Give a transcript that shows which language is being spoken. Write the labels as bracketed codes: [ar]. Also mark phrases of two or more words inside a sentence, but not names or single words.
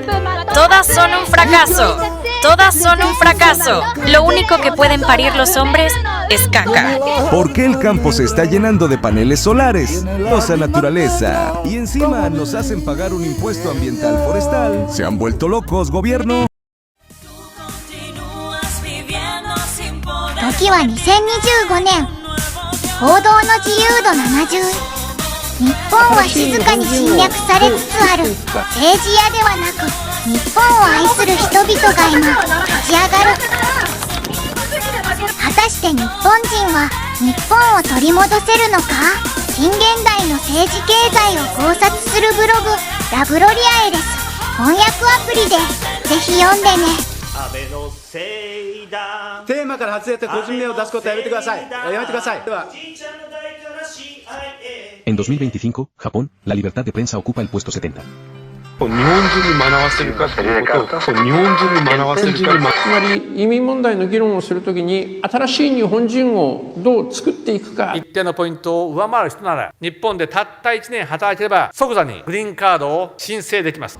[es] Todas son un fracaso. Todas son un fracaso. Lo único que pueden parir los hombres es caca. ¿Por qué el campo se está llenando de paneles solares? Cosa naturaleza. Y encima nos hacen pagar un impuesto ambiental forestal. ¿Se han vuelto locos, gobierno? [ja] 時は2025年。報道の自由度70。日本は静かに侵略されつつある。政治家ではなく、日本を愛する人々が今、立ち上がる。果たして日本人は日本を取り戻せるのか？近現代の政治経済を考察するブログ、ラブロリアエです。翻訳アプリでぜひ読んでね。テーマから外れて個人名を出すことはやめてください。やめてください。では。 [es] En 2025, Japón, la libertad de prensa ocupa el puesto 70. [ja] 日本人に学ばせるかということを日本人に学ばせるか。つまり移民問題の議論をするときに新しい日本人をどう作っていくか。一定のポイントを上回る人なら日本でたった1年働いていれば即座にグリーンカードを申請できます。